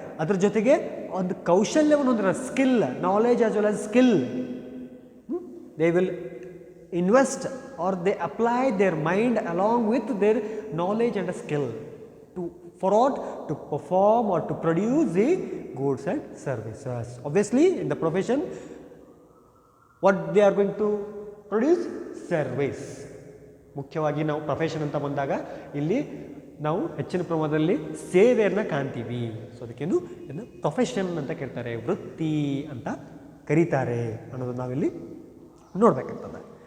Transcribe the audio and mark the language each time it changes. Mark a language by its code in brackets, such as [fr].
[kn] ಅದ್ರ ಜೊತೆಗೆ ಒಂದು ಕೌಶಲ್ಯವನ್ನು ಹೊಂದಿರ್ತಾರೆ, skill, [en] Knowledge as well as skill. They will invest or they apply their mind along with their knowledge and skill for what, to perform or to produce the goods and services. Obviously in the profession what they are going to produce, service. [kn] ಮುಖ್ಯವಾಗಿ ನಾವು profession ಅಂತ ಬಂದಾಗ ಇಲ್ಲಿ ನಾವು ಹೆಚ್ಚಿನ ಪ್ರಮಾಣದಲ್ಲಿ ಸೇವೆಯನ್ನು ಕಾಣ್ತೀವಿ. ಸೊ ಅದಕ್ಕೇನು ಇದನ್ನು ಪ್ರೊಫೆಷನ್ ಅಂತ ಕರೀತಾರೆ, ವೃತ್ತಿ ಅಂತ ಕರೀತಾರೆ ಅನ್ನೋದು ನಾವಿಲ್ಲಿ ನೋಡ್ಬೇಕಾಗ್ತದೆ.